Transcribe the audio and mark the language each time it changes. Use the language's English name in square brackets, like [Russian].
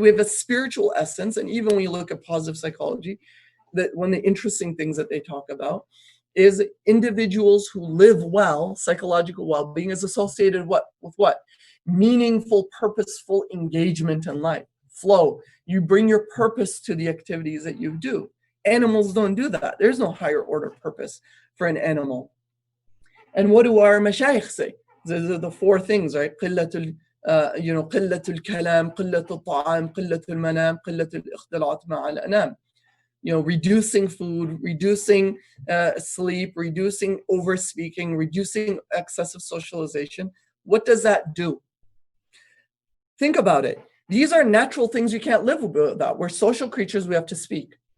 [English] We have a spiritual essence, and even when you look at positive psychology, that one of the interesting things that they talk about is individuals who live well, psychological well-being is associated with what? Meaningful, purposeful engagement in life, flow. You bring your purpose to the activities that you do. Animals don't do that. There's no higher order purpose for an animal. And what do our mashayikh say? These are the four things, right? [Arabic] قلة الكلام, قلة الطعام, قلة المنام, قلة الاختلاط مع الأنام. [English] Reducing food, reducing sleep, reducing overspeaking, reducing excessive socialization. What does that do? Think about it. These are natural things you can't live without. We're social creatures, we have to speak.